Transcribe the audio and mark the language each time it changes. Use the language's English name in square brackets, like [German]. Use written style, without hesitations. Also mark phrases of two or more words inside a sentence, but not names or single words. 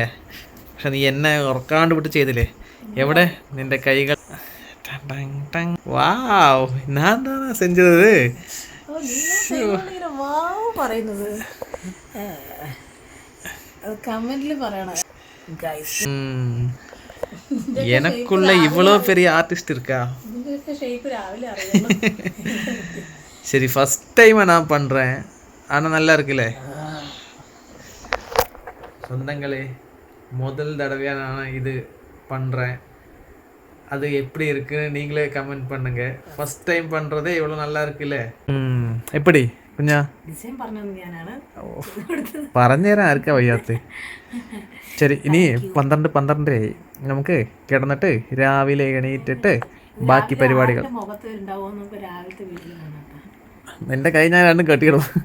[Malayalam] പക്ഷെ നീ എന്നെ ഉറക്കാണ്ട് വിട്ട് ചെയ്തില്ലേ. എവിടെ നിന്റെ കൈകൾ? സെഞ്ചത് പറയുന്നത് കമന്റിൽ പറയണം. [Tamil] எனக்குள்ள இவ்வளோ பெரிய ஆர்டிஸ்ட் இருக்கா? சரி, [English] first time [Tamil] நான் பண்றேன். ஆனா நல்லா இருக்குல்ல. சொந்தங்களே, முதல் தடவையா நான் இது பண்றேன். அது எப்படி இருக்குன்னு நீங்களே கமெண்ட் பண்ணுங்க. [English] first time [Tamil] பண்றதே இவ்வளோ நல்லா இருக்குல்ல. எப்படி കുഞ്ഞാ [Malayalam] ഡിസൈൻ പറഞ്ഞത് ഞാനാണ്. പറഞ്ഞുതരാൻ ആർക്കാ വയ്യാത്ത. ശരി, ഇനി 12 ആയി. നമുക്ക് കിടന്നിട്ട് രാവിലെ എണീറ്റിട്ട് ബാക്കി പരിപാടികൾ. എൻ്റെ കൈ ഞാൻ രണ്ടും കെട്ടിയിടും.